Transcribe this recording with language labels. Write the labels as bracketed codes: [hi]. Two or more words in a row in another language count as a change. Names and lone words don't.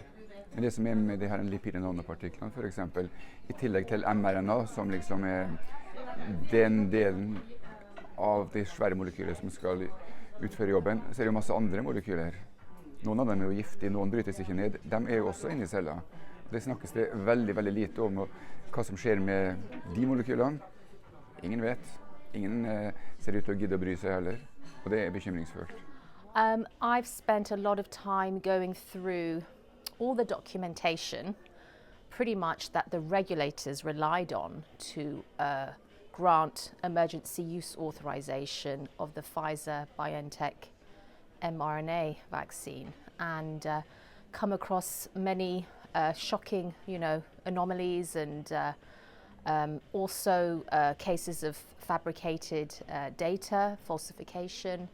[no] Men det som er med de her lipide nanopartiklene, for eksempel, i tillegg til mRNA, som liksom er den delen av de svære molekyler som skal utføre jobben, så er det jo masse andre molekyler. Noen av dem er jo giftige, noen brytes ikke ned. De er jo også inne i cella. Det snakkes det veldig, veldig lite om hva som skjer med de molekylene. Ingen vet. Ingen ser ut til å gidde å bry seg heller. Og det er bekymringsfullt. [en] I've spent a lot of time going through all the documentation pretty much that the regulators relied on to grant emergency use authorization of the Pfizer-BioNTech mRNA vaccine, and come across many shocking, anomalies and also cases of fabricated data, falsification.